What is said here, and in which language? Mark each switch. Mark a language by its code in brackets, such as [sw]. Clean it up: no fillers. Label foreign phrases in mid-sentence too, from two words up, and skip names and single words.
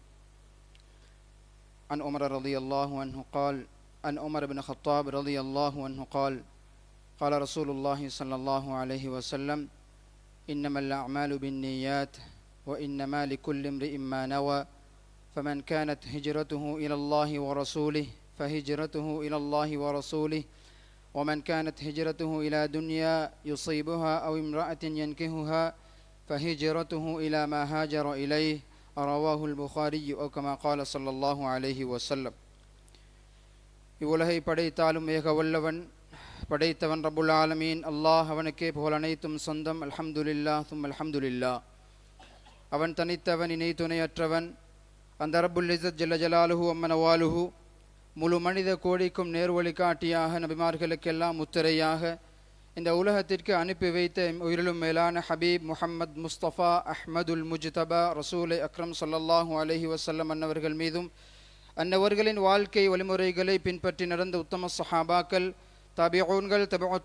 [ar] عن عمر رضي الله عنه قال: عن عمر بن الخطاب رضي الله عنه قال: قال رسول الله صلى الله عليه وسلم: إنما الأعمال بالنيات وإنما لكل امرئ ما نوى فمن كانت هجرته إلى الله ورسوله فهجرته إلى الله ورسوله ومن كانت هجرته إلى دنيا يصيبها أو امرأة ينكهها فهجرته إلى ما هاجر إليه. رواه البخاري أو كما قال صلى الله عليه وسلم. [ta] இவ்வுலகை படைத்தாலும் ஏக வல்லவன் படைத்தவன் [ar] رب العالمين [ta] அல்லாஹ், அவனுக்கே புகழ் அனைத்தும் சொந்தம். [ar] الحمد لله ثم الحمد لله. [ta] அவன் தனித்தவன், இணை துணையற்றவன். அந்த [ar] رب العزة جل جلاله عم نواله [ta] முழு மனித கோடிக்கும் நேர்வழி காட்டியாக, நபிமார்களுக்கெல்லாம் முத்திரையாக இந்த உலகத்திற்கு அனுப்பி வைத்த உயிரிலும் மேலான ஹபீப் முஹம்மது முஸ்தபா அஹ்மதுல் முஜ்தபா ரசூலை அக்ரம் [ar] صلى الله عليه وسلم [ta] அன்னவர்கள் மீதும், அன்னவர்களின் வாழ்க்கை வழிமுறைகளை பின்பற்றி நடந்த உத்தம சஹாபாக்கள், தாபிஊன்கள், தபுத்